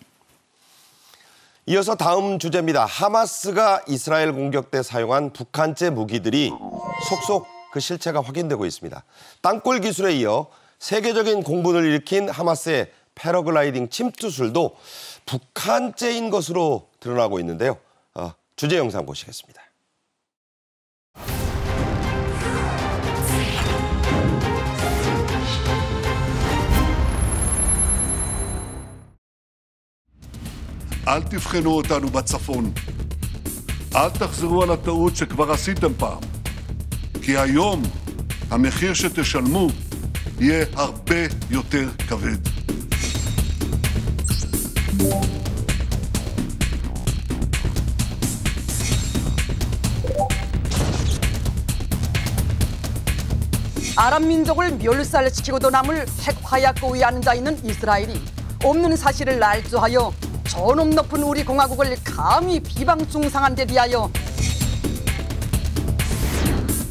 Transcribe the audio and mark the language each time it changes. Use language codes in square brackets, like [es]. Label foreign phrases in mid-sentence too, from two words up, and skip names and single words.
[ko] 이어서 다음 주제입니다. 하마스가 이스라엘 공격 때 사용한 북한제 무기들이 속속 그 실체가 확인되고 있습니다. 땅굴 기술에 이어 세계적인 공분을 일으킨 하마스의 패러글라이딩 침투술도 북한제인 것으로 드러나고 있는데요. 주제 영상 보시겠습니다. [he] אל תבחנו אותנו בצפון. אל תחזרו על הטעות שכבר עשיתם פעם. כי היום המחיר שתשלמו יהיה הרבה יותר כבד. [ko] 아랍 민족을 멸살시키고도 남을 핵 화약고에 앉아 있는 이스라엘이 없는 사실을 날조하여 저놈 높은 우리 공화국을 감히 비방 중상한 데 대하여